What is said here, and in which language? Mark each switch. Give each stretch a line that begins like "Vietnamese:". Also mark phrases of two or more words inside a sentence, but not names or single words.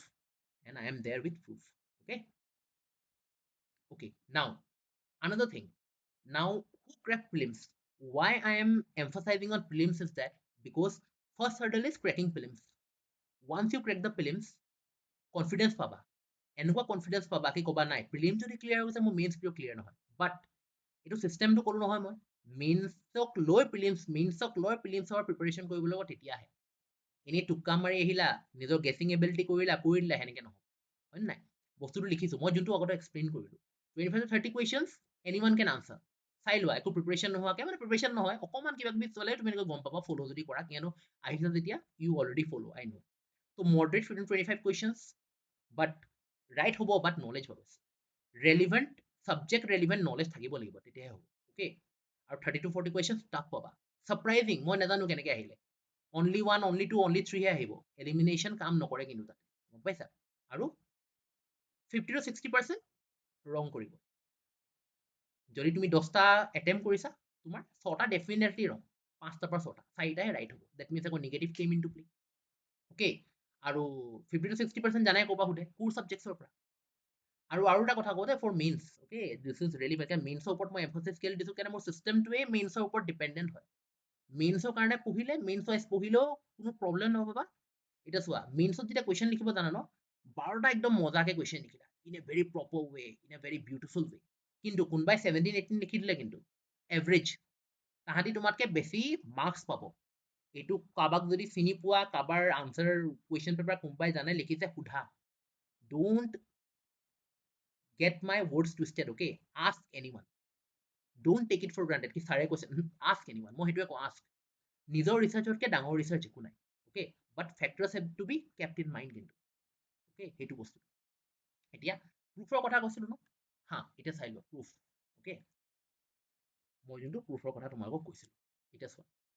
English: And I am there with proof. Okay. Okay. Now, another thing. Now, who crack prelims? Why I am emphasizing on prelims is that because First hurdle is cracking prelims. Once you crack the prelims, confidence
Assamese: পাবা, এনেকুৱা confidence পাবা কি কবা নাই প্ৰিলিম যদি ক্লিয়াৰ হৈছে মোৰ মেইনছ কিয় ক্লিয়াৰ নহয়, বাট এইটো চিষ্টেমটো ক'লো নহয় মই, মেইনছক লৈ প্ৰিলিমছৰ প্ৰিপাৰেশ্যন কৰিবলৈ লগত তেতিয়াহে, এনেই টুক্কা মাৰি আহিলা নিজৰ
English: guessing ability
Assamese: কৰি দিলা সেনেকে নহয়, হয় নাই, বস্তুটো লিখিছো মই যোনটো আগতে এক্সপ্লেইন কৰিলো,
English: 25 to 30 questions anyone can answer,
Assamese: চাই লোৱা একো প্ৰিপাৰেশ্যন নোহোৱাকে, মানে প্ৰিপাৰেশ্যন নহয় অকণমান কিবা কিবি চলে তুমি এনেকৈ গম পাবা ফ'ল' যদি কৰা, কিয়নো আহিছা যেতিয়া
English: you already follow I know,
Assamese: তো
English: moderate 25 questions,
Assamese: বাট ৰাইট হ'ব, বাট নলেজ হ'ব,
English: relevant subject relevant knowledge
Assamese: থাকিব লাগিব তেতিয়াহে হ'ব, অ'কে, আৰু
English: 30 to 40 questions
Assamese: টাফ পাবা, ছাৰপ্ৰাইজিং মই নাজানো কেনেকৈ আহিলে,
English: only 1 only 2 only 3
Assamese: হে আহিব, এলিমিনেশ্যন কাম নকৰে কিন্তু তাতে, গম পাইছা, আৰু 50 to 60% ৰং কৰিব, যদি তুমি 10টা এটেম্প কৰিছা তোমাৰ 6টা ডেফিনেটলি ৰং, 5টাৰ পৰা 6টা 4টাহে ৰাইট হ'ব,
English: that means
Assamese: আকৌ
English: negative came in to play,
Assamese: অ'কে, আৰু 50 to 60% জানাই ক'বা সোধে কোৰ ছাবজেক্টছৰ পৰা, আৰু এটা কথা কওঁ দে ফৰ মেইনছ, অ'কে,
English: this is really better,
Assamese: মেইনছৰ ওপৰত মই
English: emphasis scale
Assamese: দিছোঁ কাৰণে মোৰ চিষ্টেমটোৱে মেইনছৰ ওপৰত ডিপেণ্ডেণ্ট হয়, মেইনছৰ কাৰণে পঢ়িলে
English: mains wise
Assamese: পঢ়িলেও কোনো প্ৰব্লেম নহ'ব, বা এতিয়া চোৱা মেইনছত যেতিয়া কুৱেশ্যন লিখিব জানা ন, 12টা একদম মজাকে কুৱেশ্যন লিখিলা
English: in a very proper way, in a very beautiful way,
Assamese: কিন্তু কোনোবাই 17-18 লিখি দিলে কিন্তু এভাৰেজ, তাহাঁতি তোমাতকে বেছি মাৰ্কছ পাব, এইটো কাৰোবাক যদি চিনি পোৱা, কাৰোবাৰ
English: answer question paper
Assamese: কোনোবাই জানে লিখিছে সোধা,
English: ডোন্ট get my words twisted, okay, ask anyone, don't take it for granted
Assamese: কি ছাৰে কৈছে,
English: ask anyone,
Assamese: মই সেইটোৱে কওঁ, ask, নিজৰ ৰিচাৰ্চতকে ডাঙৰ ৰিচাৰ্চ একো নাই, অ'কে,
English: but factors have to be kept in mind
Assamese: কিন্তু, অ'কে, সেইটো বস্তু, এতিয়া প্ৰুফৰ কথা কৈছিলো ন, হা এতিয়া চাই লোৱা প্ৰুফ, অ'কে, মই যোনটো প্ৰুফৰ কথা তোমালোকক কৈছিলো, এতিয়া চোৱা